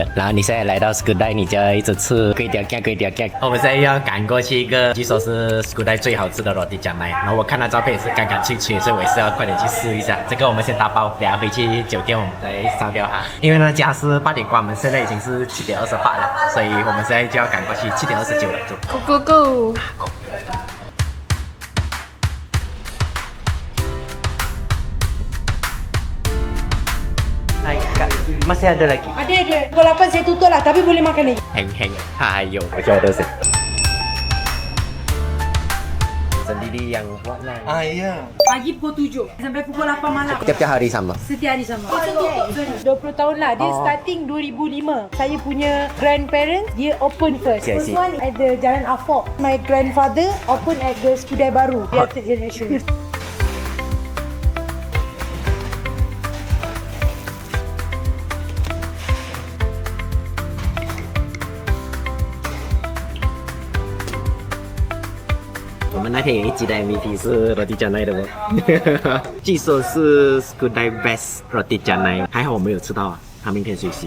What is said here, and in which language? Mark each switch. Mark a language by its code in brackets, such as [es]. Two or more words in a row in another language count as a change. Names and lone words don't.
[zh] 然后你现在来到 Skudai， 你就要一直吃龟条干。我们现在要赶过去一个据说是 Skudai 最好吃的 Roti Canai，然后我看到照片也是刚刚去吃，所以我也是要快点去试一下。这个我们先打包，等下回去酒店我们再烧掉它。因为呢家是8点关门，现在已经是7点28了，所以我们现在就要赶过去7点29了，走。 [en] Go go go！ [ms] Masih ada lagi. Ada. Pukul 8 saya tutup lah, tapi boleh makan lagi. Heng, hayo. Macam ada sih. Sendiri yang buat lah. Iya. Pagi pukul 7 sampai pukul 8 malam. Tiap-tiap hari sama. Setiap hari sama. 20 tahun lah. Dia starting 2005. Saya punya grandparents, dia [en] open first. Okay, I First see. one at the Jalan Afok. My grandfather open at the Skudai Baru. [ms] Dia third generation. [zh] 我们那天有一集的 MVP 是 Roti Canai 的哦，据说是 Skudai Best Roti Canai，还好我没有吃到啊，他明天休息。